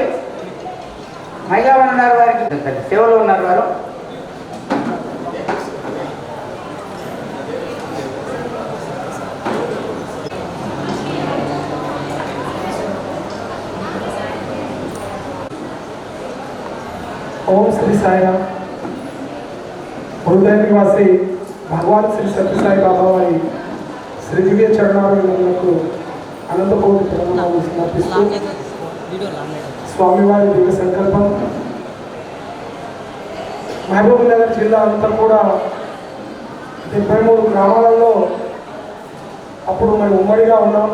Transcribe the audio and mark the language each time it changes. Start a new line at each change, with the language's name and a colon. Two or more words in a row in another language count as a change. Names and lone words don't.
Telugu: మైగావన్ ఉన్నారు, వారికి సేవలో ఉన్నారు వారు.
Sanskrit: ओम श्री साईराम.
Telugu: హృదయ నివాసి భగవాన్ శ్రీ సత్యసాయి బాబా వారి శ్రీ దివ్య చరణాలకు అనంతకోటి ప్రణామాలు సమర్పిస్తూ స్వామివారి దివ్య సంకల్పం మహబూబ్ నగర్ జిల్లా అంతా కూడా 73 గ్రామాలలో అప్పుడు మనం ఉమ్మడిగా ఉన్నాం.